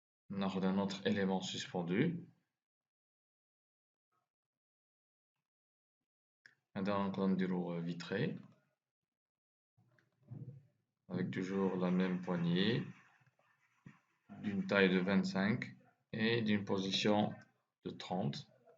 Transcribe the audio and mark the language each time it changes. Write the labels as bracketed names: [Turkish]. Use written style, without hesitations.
[Arabic] ناخد [French] un autre élément suspendu. [Arabic] هذا نقدر نديرو vitré. [French] Avec toujours la même poignée. d'une taille de 25 et d'une position de 30.